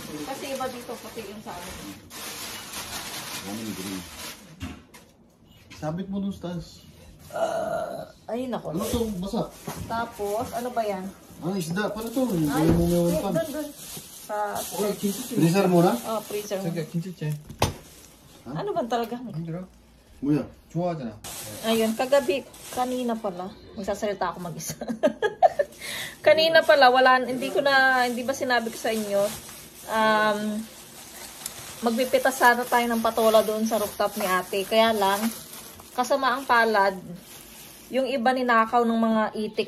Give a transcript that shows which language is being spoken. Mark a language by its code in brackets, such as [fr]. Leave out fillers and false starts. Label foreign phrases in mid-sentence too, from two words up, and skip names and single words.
[tl] Kasi iba dito, patuyuin sa akin. Sabit mo dun sa taas. Ay, nako. Ano to? Basa? Tapos, ano ba yan? Isda. Paano to? Ay, Yung mga ngayon pa. dun. Sa, Freezer mo na? oh, freezer mo. [ko] 자기야 김치찌개 [tl] Ano ba talaga? [ko] 힘들어? Muya. 좋아하잖아. [tl] Ayun, kagabi, kanina pala, magsasalita ako mag-isa. Kanina pala, hindi ba sinabi ko sa inyo, magpipitas sana tayo ng patola doon sa rooftop ni ate. Kaya lang, kasama ang palad, yung iba ninakaw ng mga itik.